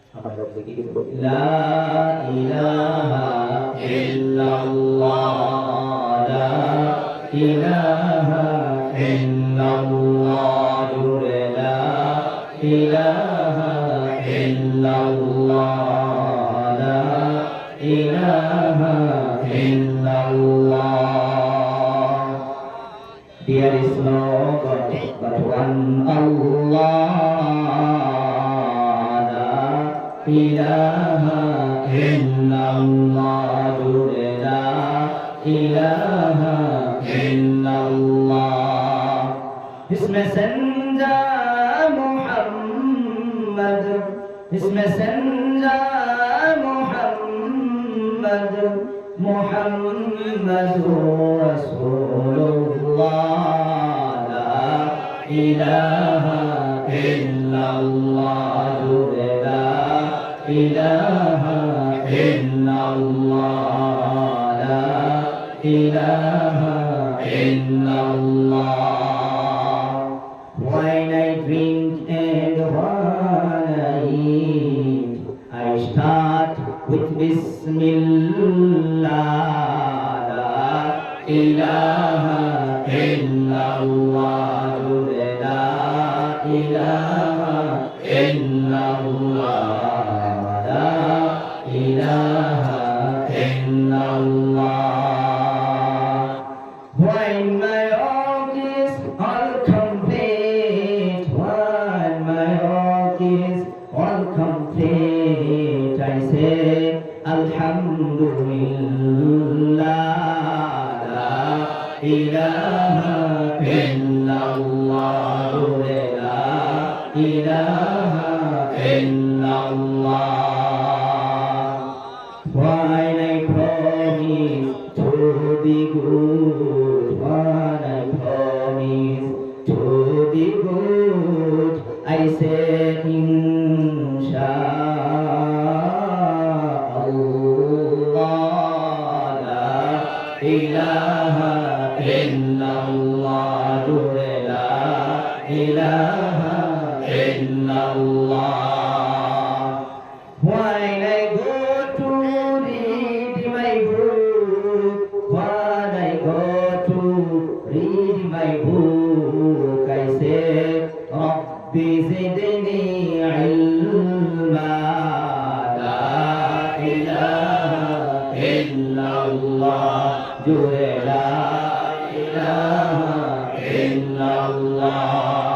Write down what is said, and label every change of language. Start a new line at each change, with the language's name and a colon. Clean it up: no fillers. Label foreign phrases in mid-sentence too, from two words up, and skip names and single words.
Bangla: আমরা রব্বকে কি বলবো?
Arabic: لا إله إلا الله، لا إله إلا الله, জুড়ে لا إله إلا الله، لا إله إلا الله.
English: There is no God but one Allah.
Arabic: لا إله إلا الله. لا إله إلا الله.
English: His messenger Muhammad, His messenger Muhammad,
Arabic: محمد رسول الله. لا إله إلا الله، لا إله إلا الله، لا إله إلا الله.
English: When I drink and when I eat, I start with Bismillah.
Arabic: لا إله إلا الله، لا إله إلا الله، لا إله إلا الله.
English: When my work is all complete, when my work is all complete, I say Alhamdulillah.
Arabic: لا إله إلا الله، لا إله إلا الله.
English: When I promise to be good, when I promise to be good, I say Inshallah.
Arabic: لا إله إلا الله، لا إله إلا الله.
English: When I go to read my book, when I go to read my book, I say
Arabic: رب زدني علما. لا إله إلا الله، لا إله إلا الله.